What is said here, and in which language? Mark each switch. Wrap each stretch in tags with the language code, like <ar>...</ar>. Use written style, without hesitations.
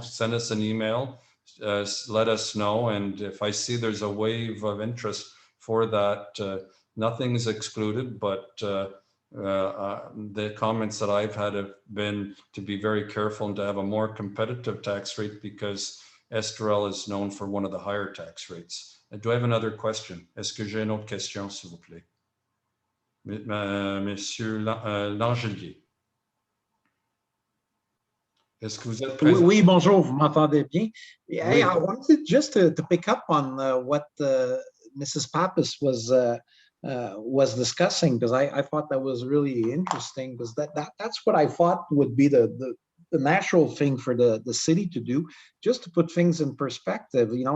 <en>Send us an email, let us know. And if I see there's a wave of interest for that, nothing's excluded, but the comments that I've had have been to be very careful and to have a more competitive tax rate, because Esterel is known for one of the higher tax rates. Do I have another question?</en> <fr>Est-ce que j'ai une autre question, s'il vous plaît? Monsieur Langelier. Est-ce que vous êtes présent? Oui, bonjour, vous m'entendez bien? Oui.</fr> <en>Hey, I wanted just to pick up on what Mrs. Pappas was discussing, because I thought that was really interesting, because that's what I thought would be the natural thing for the city to do, just to put things in perspective.</en>